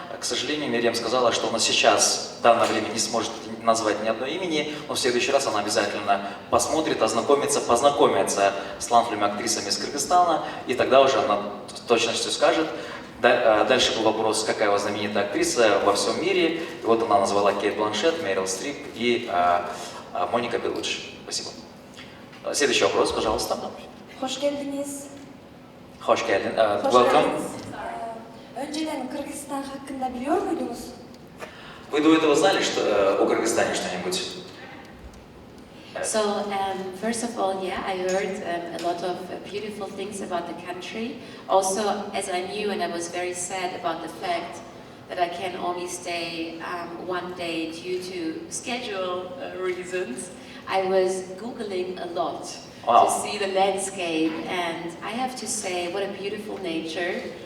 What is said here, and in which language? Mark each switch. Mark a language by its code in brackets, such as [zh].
[ru] К сожалению, Мириам сказала, что она сейчас в данное время не сможет назвать ни одного имени, но в следующий раз она обязательно посмотрит, познакомится с талантливыми актрисами из Кыргызстана, и тогда уже она с точностью скажет. Дальше был вопрос, какая у вас знаменитая актриса во всем мире. И вот она назвала Кейт Бланшетт, Мерил Стрип и Моника Беллуччи. Спасибо. Следующий вопрос, пожалуйста. [tr] Hoş geldiniz. Hoş geldin. Hoş [en] Welcome. [tr] geldiniz. Önceden Kırgızistan hakkında biliyor muydunuz? [ru] Вы до этого знали о Кыргызстане что-нибудь? [en] So, first of all, I heard a lot of beautiful things about the country. Also, as I knew, and I was very sad about the fact that I can only stay 1 day due to schedule reasons, I was Googling a lot to see the landscape, and I have to say, what a beautiful nature.